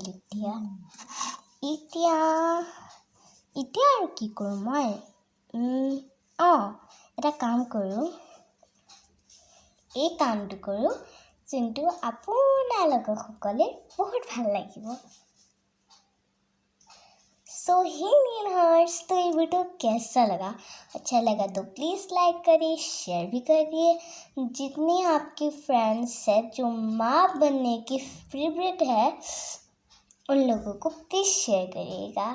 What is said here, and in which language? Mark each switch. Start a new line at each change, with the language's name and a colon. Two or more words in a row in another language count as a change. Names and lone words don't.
Assamese: এতিয়া আৰু কি কৰোঁ মই? এটা কাম কৰোঁ, এই কামটো কৰোঁ যোনটো আপোনালোকক সকলে बहुत ভাল লাগিব।
Hindi: सो हे नील हार्ट्स, तो ये वीडियो कैसा लगा? अच्छा लगा तो प्लीज़ लाइक करिए, शेयर भी करिए। जितने आपके फ्रेंड्स हैं जो माँ बनने की फेवरेट है, उन लोगों को प्लीज़ शेयर करिएगा।